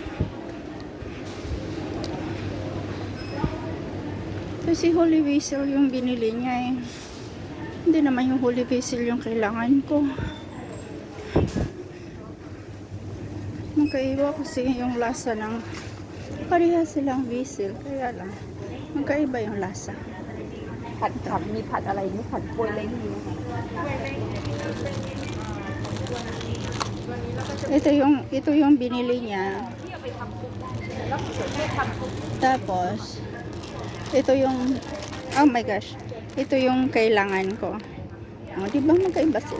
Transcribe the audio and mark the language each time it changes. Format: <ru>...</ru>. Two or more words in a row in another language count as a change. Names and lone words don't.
<tl>Kasi</tl> <en>holy basil</en> <tl>yung binili niya eh. Hindi naman yung</tl> <en>holy basil</en> <tl>yung kailangan ko. Magkaiba kasi yung lasa ng pareha silang basil. Kaya lang, magkaiba yung lasa.</tl> <th>ผัดผักมีผัดอะไรนี่ผัดกล้วยอะไรนี่</th> <tl>Ito yung binili niya. Tapos ito yung,</tl> <en>oh my gosh,</en> <tl>ito yung kailangan ko. Oh, di ba magkaiba sila?</tl>